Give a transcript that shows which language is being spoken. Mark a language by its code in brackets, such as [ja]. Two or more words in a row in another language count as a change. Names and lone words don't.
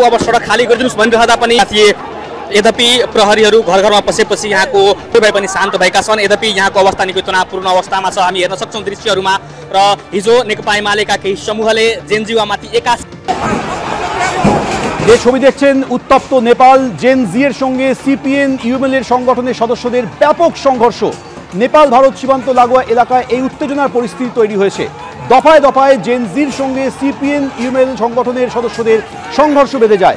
[ne] अब सडक खाली गरिदिनुहोस् भनिरहँदा पनि थिए। यद्यपि प्रहरीहरू घर घरमा पसेपछि यहाँको भए पनि शान्त भएका छन्। यद्यपि यहाँको अवस्था निकै तनावपूर्ण अवस्थामा छ। हामी हेर्न सक्छौँ दृश्यहरूमा। र हिजो नेकपा एमालेका केही समूहले जेनजीवामाथि [bn] যে ছবি দেখছেন, উত্তপ্ত নেপাল। জেনজি এর সঙ্গে সিপিএন ইউএমএল এর সংগঠনের সদস্যদের ব্যাপক সংঘর্ষ। নেপাল ভারত সীমান্ত লাগোয়া এলাকায় এই উত্তেজনার পরিস্থিতি তৈরি হয়েছে। দফায় দফায় জেনজির সঙ্গে সিপিএন ইউএমএল সংগঠনের সদস্যদের সংঘর্ষ বেঁধে যায়।